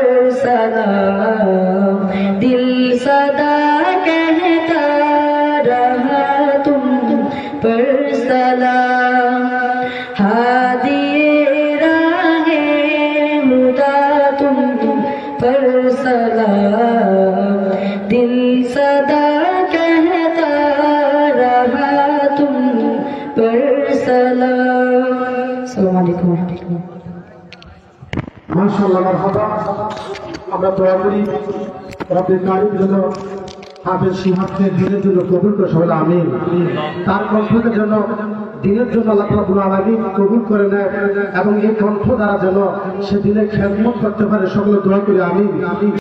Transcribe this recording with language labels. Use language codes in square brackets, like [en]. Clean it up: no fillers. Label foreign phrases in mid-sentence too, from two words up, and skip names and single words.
[ur] سلام، دل صدا کہتا رہا تم پر سلام، ہادی راہ ہدا تم پر سلام، دل صدا کہتا رہا تم پر سلام۔ [ar] السلام علیکم ورحمۃ اللہ۔ ما شاء الله مرحبا. [bn] আমরা দোয়া করি রব্বুল কারীম যেন হাফেজ সিহাবকে দিনের জন্য কবুল করে, সবাই আমিন। তার কণ্ঠকে যেন দিনের জন্য আল্লাহ রাব্বুল আলামিন কবুল করে নেয় এবং এই কণ্ঠ দ্বারা যেন সে দিনের খেদমত করতে পারে, সকলে দোয়া করি আমিন।